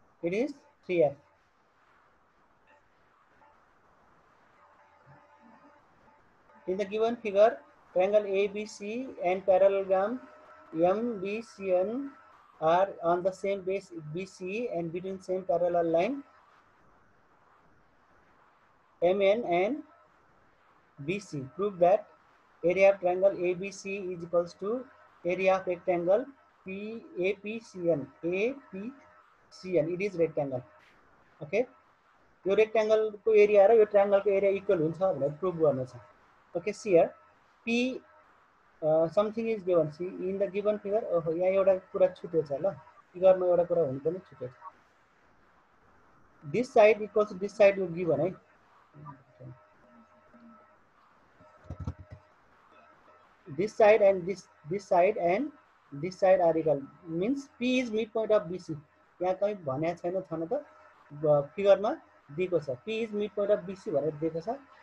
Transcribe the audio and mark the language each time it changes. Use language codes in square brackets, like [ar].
[en] it is 3f in the given figure triangle ABC and parallelogram MBCN are on the same base BC and between same parallel line MN and BC. Prove that area of triangle ABC is equals to area of rectangle APCN. APCN. It is rectangle. Okay. [ne] यो rectangle को area र यो triangle को area equal हुन्छ भनेर prove गर्नु छ. [en] Okay. See here. P something is given. See in the given figure. [ne] Oh, यहाँ एउटा कुरा छुट्यो छ ल. Figure मा एउटा कुरा हुनु पनि छुट्यो छ. [en] This side equals to this side will given है. This side and this side and this side are equal means P is midpoint of BC. [ne] यहाँ कहीं भन्या छैन छन त फिगर मा दिएको छ [en] P is midpoint of BC [ne] भनेर दिएको छ.